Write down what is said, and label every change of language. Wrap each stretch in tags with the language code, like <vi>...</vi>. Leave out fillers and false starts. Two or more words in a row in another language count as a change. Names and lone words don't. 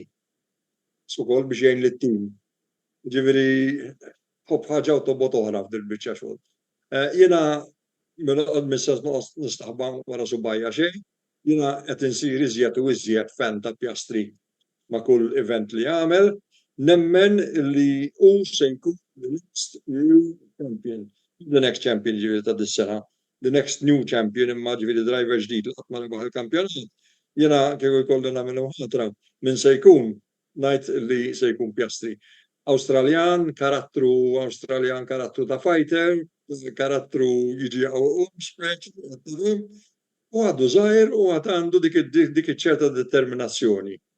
<mt>Ukoll biex jgħin lit-team. Ġifieri ħobb ħaġa u tobgħod oħra f'dil-biċċa xogħol. Jiena mis-sens nistaħba wara subajja xejn, jiena qed insir iżjed u iżjed fan ta' Piastri ma' kull event li jagħmel, nemmen li hu se jkun</mt> <en>the next new champion. The next champion</en> <mt>ġifieri ta' dis-sena.</mt> <en>The next new champion</en> <mt>imma ġifieri driver ġdid li qatt ma rebaħ il-kampjonat. Jiena kieku jkolli nagħmel ħatra minn se jkun ngħid li se jkun Piastri. Awstraljan, karattru ta' fighter, karattru jiġi u għadu żgħir u għad għandu dik iċ-ċerta determinazzjoni.</mt>